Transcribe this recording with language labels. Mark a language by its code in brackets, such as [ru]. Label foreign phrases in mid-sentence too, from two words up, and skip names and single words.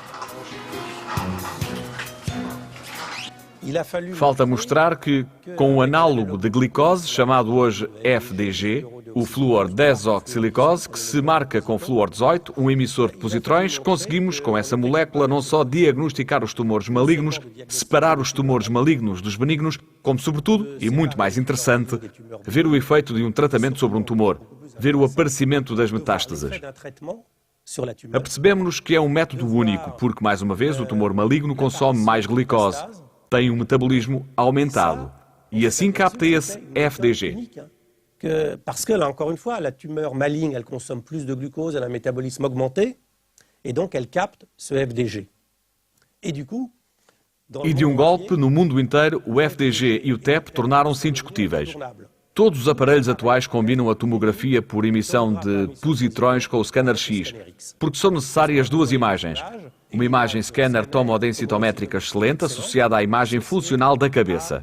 [pt] Falta mostrar que, com um análogo de glicose, chamado hoje FDG, o flúor desoxilicose, que se marca com flúor 18, um emissor de positrões, conseguimos, com essa molécula, não só diagnosticar os tumores malignos, separar os tumores malignos dos benignos, como, sobretudo, e muito mais interessante, ver o efeito de um tratamento sobre um tumor, ver o aparecimento das metástases. Apercebemos-nos que é um método único, porque, mais uma vez, o tumor maligno consome mais glicose, tem um metabolismo aumentado e assim capta esse FDG. [fr] Parce que, là, encore une fois, la tumeur maligne, elle consomme plus de glucose, elle a un métabolisme augmenté, et donc elle capte ce FDG. [pt] E de um golpe, no mundo inteiro, o FDG e o TEP tornaram-se indiscutíveis. Todos os aparelhos atuais combinam a tomografia por emissão de positrões com o scanner X, porque são necessárias duas imagens. Uma imagem scanner tomodensitométrica excelente associada à imagem funcional da cabeça.